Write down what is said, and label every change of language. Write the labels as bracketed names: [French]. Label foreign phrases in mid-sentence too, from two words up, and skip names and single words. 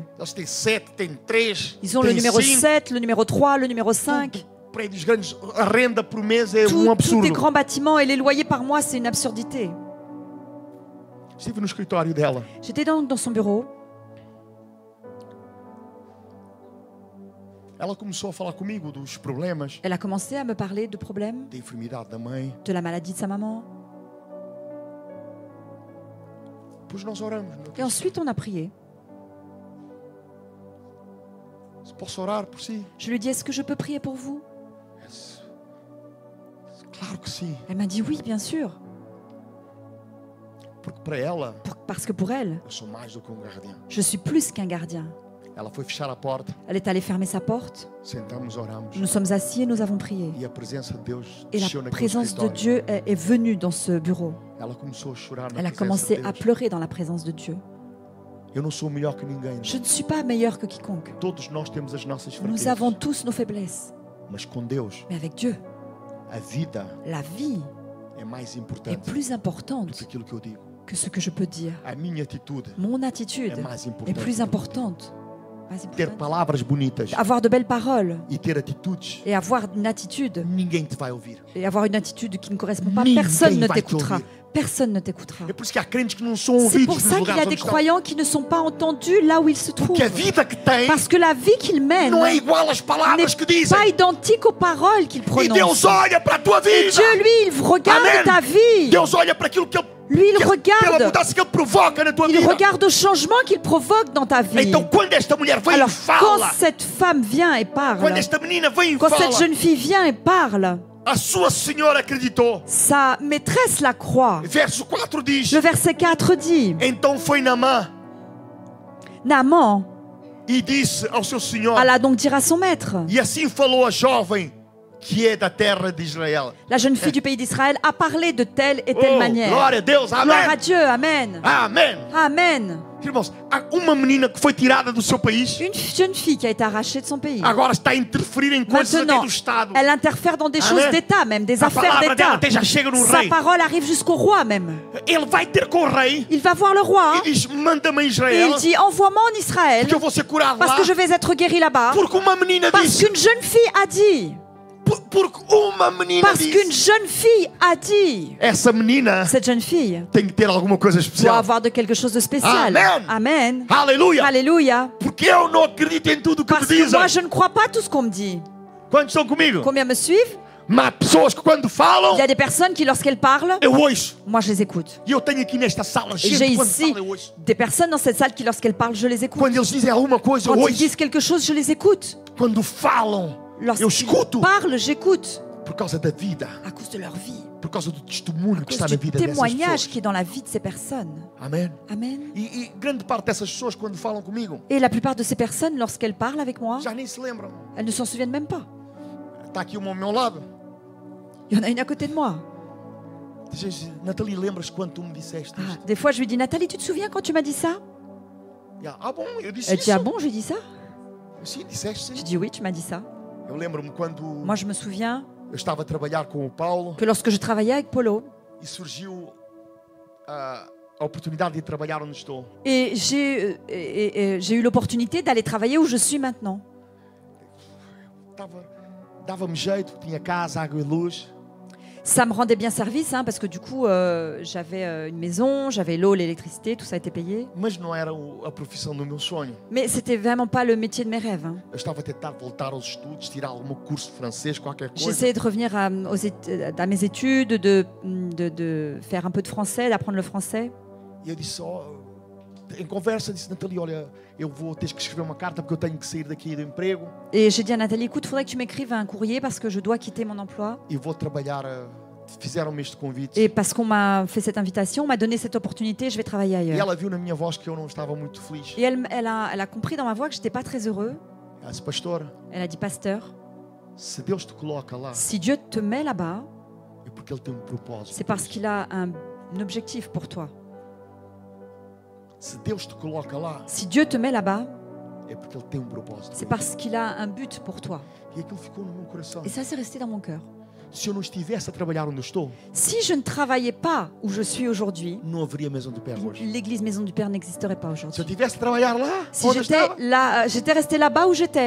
[Portuguese] Eles têm 7, têm 3, [French] Ils ont le [Portuguese] têm [French] numéro 5. 7, le numéro 3, le numéro 5. [Portuguese] Prédios grandes, a renda por mês é [French] Tous [Portuguese] absurdo. [French] les grands bâtiments et les loyers par mois, c'est une absurdité. [Portuguese] Estive no escritório dela. [French] J'étais dans son bureau. [Portuguese] Ela começou a falar comigo dos problemas [French] Elle a commencé à me parler de problèmes, [Portuguese] da enfermidade da mãe. [French] de la maladie de sa maman. [Portuguese] Depois nós oramos. [French] Et ensuite, on a prié. [Portuguese] Posso orar por si? [French] Je lui ai dit, est-ce que je peux prier pour vous? [Portuguese] Claro que sim. [French] Elle m'a dit, oui, bien sûr. [Portuguese] Porque para ela, [French] Parce que pour elle, [Portuguese] eu sou mais do que um guardião. [French] je suis plus qu'un gardien. [Portuguese] Ela foi fechar a porta. [French] Elle est allée fermer sa porte. [Portuguese] Sentamos, oramos. [French] Nous sommes assis et nous avons prié. [Portuguese] E a presença de Deus [French] Et [Portuguese] desceu [French] la [Portuguese] naquele [French] présence de [Portuguese] escritório. [French] Dieu est venue dans ce bureau. [Portuguese] Ela começou a chorar na [French] Elle a [Portuguese] presença [French] commencé [Portuguese] de [French] à [Portuguese] Deus. [French] pleurer dans la présence de Dieu. [Portuguese] Eu não sou melhor que ninguém. [French] Je ne suis pas meilleur que quiconque. [Portuguese] Todos nós temos as nossas [French] Nous avons [Portuguese] fraquezas. [French] tous nos faiblesses. [Portuguese] Mas com Deus, [French] Mais avec Dieu, [Portuguese] a vida [French] la vie [Portuguese] é mais [French] est [Portuguese] importante [French] plus [Portuguese] do [French] importante [Portuguese] que aquilo que eu digo. [French] que ce que je peux dire. [Portuguese] A minha atitude [French] Mon attitude [Portuguese] é mais [French] est [Portuguese] importante. [French] plus importante. Mais [Portuguese] Ter [French] importante. [Portuguese] palavras bonitas [French] Avoir de belles paroles [Portuguese] e ter atitudes, [French] et avoir une attitude [Portuguese] ninguém te vai ouvir. [French] et avoir une attitude qui ne correspond pas, [Portuguese] Ninguém [French] personne ne [Portuguese] vai te [French] t'écoutera. [Portuguese] ouvir. [French] Personne ne t'écoutera. [Portuguese] É por isso que há crentes que não são [French] C'est [Portuguese] ouvidos [French] pour [Portuguese] nos [French] ça qu'il y [Portuguese] lugares [French] a [Portuguese] onde [French] des [Portuguese] estão. [French] croyants qui ne sont pas entendus là où ils se trouvent. [Portuguese] Porque a vida que têm [French] Parce que la vie qu'ils mènent [Portuguese] não é igual às palavras que [French] n'est [Portuguese] dizem. [French] pas identique aux paroles qu'ils [Portuguese] E [French] prononcent. [Portuguese] Deus olha para a tua [French] Et [Portuguese] vida. [French] Dieu, lui, il regarde Amen. ta vie. [Portuguese] Deus olha para aquilo que ele, [French] Lui, il [Portuguese] pela [French] regarde. [Portuguese] mudança que ele provoca na tua [French] Il [Portuguese] vida. [French] regarde au changement qu'il provoque dans ta vie. [Portuguese] Então quando esta mulher vem [French] Alors, [Portuguese] e [French] quand [Portuguese] fala, [French] cette femme vient et [Portuguese] quando [French] parle, [Portuguese] esta menina vem e [French] quand cette [Portuguese] fala, [French] jeune fille vient et parle, [Portuguese] a sua senhora acreditou. [French] sa maîtresse la croit. [Portuguese] Verso 4 diz: [French] Le verset 4 dit, [Portuguese] então foi Naamã Naaman e disse ao seu senhor, [French] alla donc dire à son maître. [Portuguese] e assim falou a jovem que é da terra de Israel. [French] La jeune fille du pays d'Israël a parlé de telle et telle [Portuguese] Oh, [French] manière. [Portuguese] glória a Deus, [French] Gloire à [Portuguese] amém. [French] Dieu, Amen. [Portuguese] Amém. [French] Amen. [Portuguese] Irmãos, há uma menina que foi tirada do seu país, [French] Une jeune fille qui a été arrachée de son pays. [Portuguese] agora está a interferir em coisas até [French] Maintenant, [Portuguese] do Estado. [French] elle interfère dans des Amen. choses d'État même, des [Portuguese] A [French] affaires [Portuguese] palavra dela [French] d'État. [Portuguese] até já chega no [French] Sa [Portuguese] rei. [French] parole arrive jusqu'au roi même. [Portuguese] Ele vai ter com o rei [French] Il va voir le roi [Portuguese] e diz: manda-me a [French] et Israel, il dit envoie-moi en Israël [Portuguese] que eu vou ser curado [French] parce [Portuguese] lá. [French] que je vais être guéri là-bas. [Portuguese] Porque uma menina [French] Parce [Portuguese] disse, [French] qu'une jeune fille a dit. [Portuguese] porque uma menina [French] Parce qu'une [Portuguese] disse, [French] jeune fille a dit. [Portuguese] essa menina [French] Cette jeune fille [Portuguese] tem que ter alguma coisa [French] doit [Portuguese] especial. [French] avoir de quelque chose de spécial. [Portuguese] Amen. [French] Amen. [Portuguese] Aleluia! [French] Alléluia. [Portuguese] Porque eu não acredito em tudo o que me [French] Parce que [Portuguese] dizem. [French] moi, je ne crois pas tout ce qu'on me dit. [Portuguese] Quantos estão comigo? [French] Combien me suivent? [Portuguese] Mas há pessoas que quando falam, [French] Il y a des personnes qui, lorsqu'elles parlent, [Portuguese] eu ouço. [French] moi, je les écoute. [Portuguese] E eu tenho aqui nesta sala [French] Et j'ai [Portuguese] gente quando [French] ici [Portuguese] fala, eu ouço. [French] des personnes dans cette salle qui, lorsqu'elles parlent, je les écoute. [Portuguese] Quando eles dizem alguma coisa, eu [French] Quand ils [Portuguese] ouço. [French] disent quelque chose, je les écoute. [Portuguese] Quando falam, eu [French] Lorsqu'ils [Portuguese] escuto. [French] parlent, j'écoute. [Portuguese] Por causa da vida. [French] À cause de leur vie. [Portuguese] Por causa do testemunho [French] À [Portuguese] que [French] cause [Portuguese] está na [French] du [Portuguese] vida dessas [French] témoignage [Portuguese] pessoas. [French] qui est dans la vie de ces personnes. [Portuguese] Amém? [French] Amen. [Portuguese] E grande parte dessas pessoas, quando falam comigo, [French] Et la plupart de ces personnes, lorsqu'elles parlent avec moi, [Portuguese] já nem se lembram. [French] elles ne s'en souviennent même pas. [Portuguese] Está aqui uma ao meu lado. [French] Il y en a une à côté de moi. [Portuguese] Diz: Nathalie, lembras quando tu me disseste [French] Ah, [Portuguese] isto? [French] des fois, je lui dis, Nathalie, tu te souviens quand tu m'as dit ça? [Portuguese] Ah, bom, eu disse [French] Elle dit, [Portuguese] isso. [French] ah bon, je lui dis ça? [Portuguese] Sim, disseste [French] Je [Portuguese] sim. [French] dis, oui, tu m'as dit ça. [Portuguese] Eu lembro-me quando [French] Moi, je me souviens [Portuguese] eu estava a trabalhar com o Paulo [French] que lorsque je travaillais avec Polo, [Portuguese] e surgiu a oportunidade de ir trabalhar onde estou. [French] et j'ai eu l'opportunité d'aller travailler où je suis maintenant. [Portuguese] Dava-me jeito, tinha casa, água e luz. [French] Ça me rendait bien service, hein, parce que du coup, j'avais une maison, j'avais l'eau, l'électricité, tout ça était payé. [Portuguese] Mas não era a profissão do meu sonho. [French] Mais c'était vraiment pas le métier de mes rêves. Hein. [Portuguese] Eu estava a tentar voltar aos estudos, tirar algum curso de francês, qualquer coisa. [French] J'essayais de revenir à mes études, de faire un peu de français, d'apprendre le français. [Portuguese] E eu disse, em conversa, disse: Nathalie, olha, eu vou ter que escrever uma carta porque eu tenho que sair daqui do emprego [French] Et j'ai dit à Nathalie, écoute, il faudrait que tu m'écrives un courrier parce que je dois quitter mon emploi. [Portuguese] e vou trabalhar. Fizeram-me este convite. [French] Et parce qu'on m'a fait cette invitation, on m'a donné cette opportunité, je vais travailler [Portuguese] E [French] ailleurs. [Portuguese] ela viu na minha voz que eu não estava muito feliz. [French] Et elle a compris dans ma voix que je n'étais pas très heureux. [Portuguese] Ela disse: Pastor, [French] Elle a dit, pasteur, [Portuguese] se Deus te coloca lá, [French] si Dieu te met là-bas, [Portuguese] é porque Ele tem propósito. [French] c'est parce qu'il a un objectif pour toi. [Portuguese] Se Deus te coloca lá, [French] Si Dieu te met là-bas, [Portuguese] é porque Ele tem propósito. [French] c'est parce qu'il a un but pour toi. [Portuguese] E aquilo ficou no meu coração. [French] Et ça, c'est resté dans mon cœur. [Portuguese] Se eu não estivesse a trabalhar onde eu estou, [French] Si je ne travaillais pas où je suis aujourd'hui, [Portuguese] não haveria Maison do Père hoje. [French] l'église Maison du Père n'existerait pas [Portuguese] Se eu [French] aujourd'hui. [Portuguese] tivesse a trabalhar lá, [French] Si [Portuguese] onde eu estava, [French] j'étais restée là-bas où j'étais,